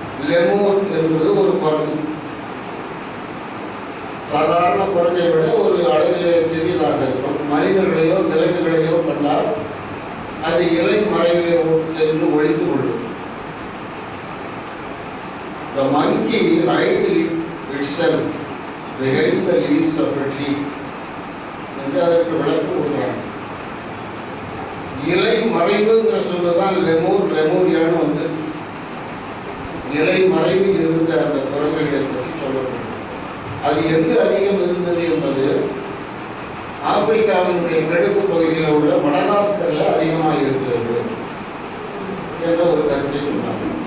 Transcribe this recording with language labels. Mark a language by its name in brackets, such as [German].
[Tamil] Lemur என்பது ஒரு குரங்கு. சாதாரண குரங்கை விட ஒரு அளவிலே சிறியதாக இருக்கும். மனிதர்களையோ விலங்குகளையோ கண்டால் அது இலை மறைவிலே சென்று ஒழிந்து கொள்ளும். [English] The monkey hid itself behind the leaves of a tree [Tamil] என்று அதற்கு விளக்கம் கொடுக்குறாங்க. இலை மறைவுங்கிற சொல்லுதான் லெமூரியான்னு வந்து இலை மறைவில் இருந்த அந்த குரங்குகளை பற்றி சொல்லப்படும். அது எங்கு அதிகம் இருந்தது என்பது ஆப்பிரிக்காவினுடைய கிழக்கு பகுதியில் உள்ள மடகாஸ்கரில் அதிகமாக இருக்கிறது என்ற ஒரு கருத்தை சொன்னார்.